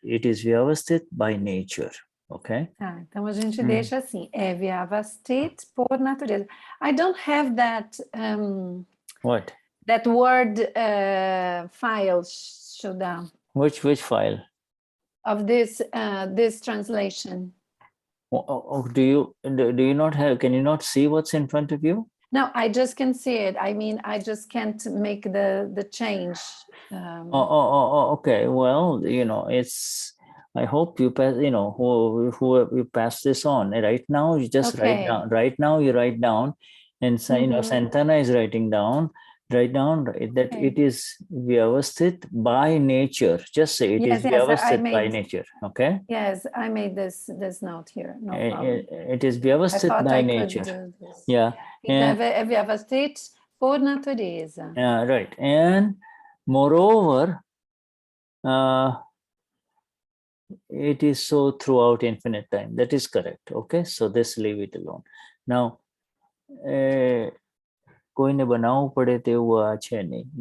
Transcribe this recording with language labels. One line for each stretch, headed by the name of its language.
English: It is Vyavasthit by nature. Okay.
Portuguese: Tá, então a gente deixa assim, é Vyavasthit por natureza.
English: I don't have that What? That word file, Shuddha. Which file? Of this this translation. Do you not have? Can you not see what's in front of you? No, I just can see it. I mean, I just can't make the change. Okay. Well, it's. I hope you pass. Who you pass this on right now. You just write down. Right now, you write down, and Santana is writing down. Write down that it is Vyavasthit by nature. Just say it is Vyavasthit by nature. Okay. Yes, I made this note here. No problem. It is Vyavasthit by nature. Yeah.
Portuguese: Então é Vyavasthit por natureza.
English: Right. And moreover, it is so throughout infinite time. That is correct. Okay. So this leave it alone. Now,
Gujarati: કોઈને બનાવવું પડે તેવું આ છે નહીં.